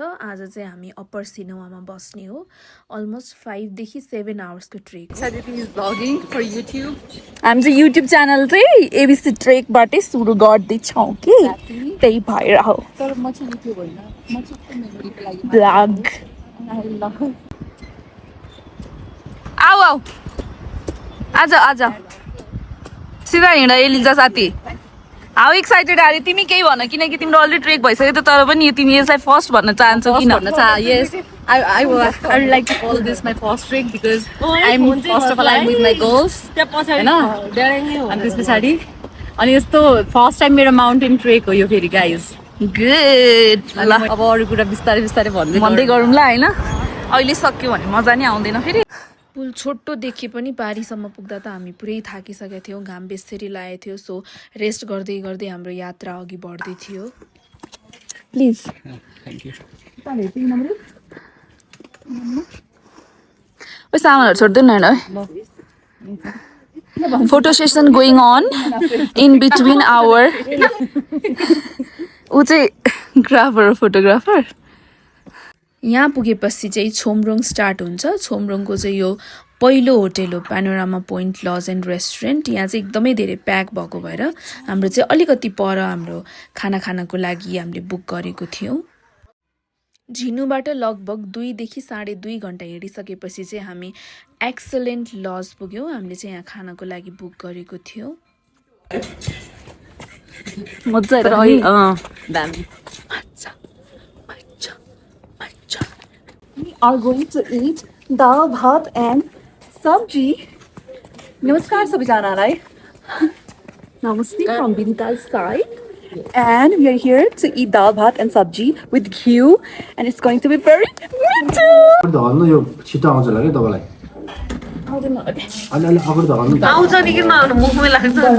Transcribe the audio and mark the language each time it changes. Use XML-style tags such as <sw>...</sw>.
<ne>आज चाहिँ हामी अप्पर सिनेमामा बस्ने हो। अलमोस्ट 5 देखि 7 आवर्सको ट्रेक हो। हामी चाहिँ युट्युब च्यानल चाहिँ एबिसी ट्रेकबाटै सुरु गर्दैछौँ कि, त्यही भएर हो तर म चाहिँ युट्युब होइन, म चाहिँ मेमोरीको लागि ब्लग। आऊ आऊ आज सिधा हिँड एलिजा साथी।</ne> <en>how excited are,</en> <ne>तिमी केही भन, किनकि तिम्रो अलरेडी ट्रेक भइसक्यो त, तर पनि तिमी यसलाई फर्स्ट भन्न चाहन्छौ किन?</ne> <en>Yes, I would like to call this my first trek because first of all I'm with my goals, हैन?</en> <ne>अनि त्यस पछाडि अनि यस्तो फर्स्ट टाइम मेरो माउन्टेन ट्रेक हो यो फेरि गाइज। गुड ल, अब अरू कुरा बिस्तारै बिस्तारै भन्दै गरौँ ल हैन। अहिले सक्यो भने मजा नै आउँदैन फेरि। पुल छोटो देखि पनि पारीसम्म पुग्दा त हामी पुरै थाकिसकेका थियौँ। घाम बेसरी लागेको थियो। सो रेस्ट गर्दै गर्दै हाम्रो यात्रा अघि बढ्दै थियो। प्लिज ओ सामानहरू छोड्दैन हैन है।</ne> <en>Photo session going on in between hour.</en> <ne>ऊ चाहिँ ग्राफर फोटोग्राफर। यहाँ पुगेपछि चाहिँ छोमरोङ स्टार्ट हुन्छ। छोमरोङको चाहिँ यो पहिलो होटेल हो, panorama point laws and restaurant. यहाँ चाहिँ एकदमै धेरै प्याक भएको भएर हाम्रो चाहिँ अलिकति पर हाम्रो खानाको लागि हामीले बुक गरेको थियौँ। झिनुबाट लगभग 2 देखि 2.5 घण्टा हिँडिसकेपछि चाहिँ हामी एक्सलेन्ट लज पुग्यौँ। हामीले चाहिँ यहाँ खानको लागि बुक गरेको थियो। मजा दामी</ne> <en>We are going to eat dal bhat and sabji.</en> <ne>नमस्कार सबैजनालाई.</ne> <en>Namaste from Vinita's side. And we are here to eat dal bhat and sabji with ghee, and it's going to be very good.</en> <ne>धर्नु यो छिटो आउँछ होला कि तपाईँलाई अलि अगाडि धर्नु आउँछ नि किन नआउनु मुखमै लाग्छ नि</ne>